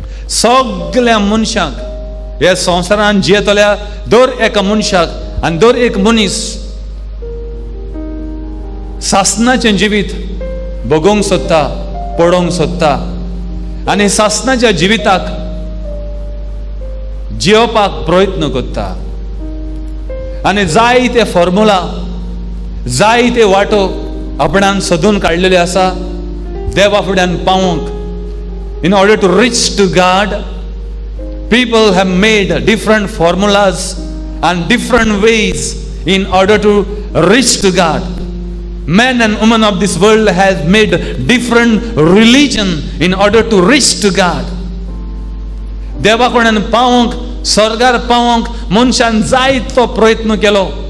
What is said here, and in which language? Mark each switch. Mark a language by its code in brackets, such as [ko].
[gom] सगळ्या मनशाक ह्या संवसारांत जियेतल्या दर एका मनशाक आनी दर एक मनीस सासनाचें जिवीत बगोवंक सोदता, पळोवंक सोदता आनी सासनाच्या जिविताक जियोवपाक प्रयत्न करता. आनी जायते फॉर्मुला, जायते वाटो आपणान सोदून काडलेले आसा देवा फुड्यान पावंक. [en] In order to reach to God, people have made different formulas and different ways in order to reach to God. Men and women of this world have made different religion in order to reach to God. [gom] देवा कोणान पावंक, स्वर्गार पावंक मनशान जायतो प्रयत्न केलो.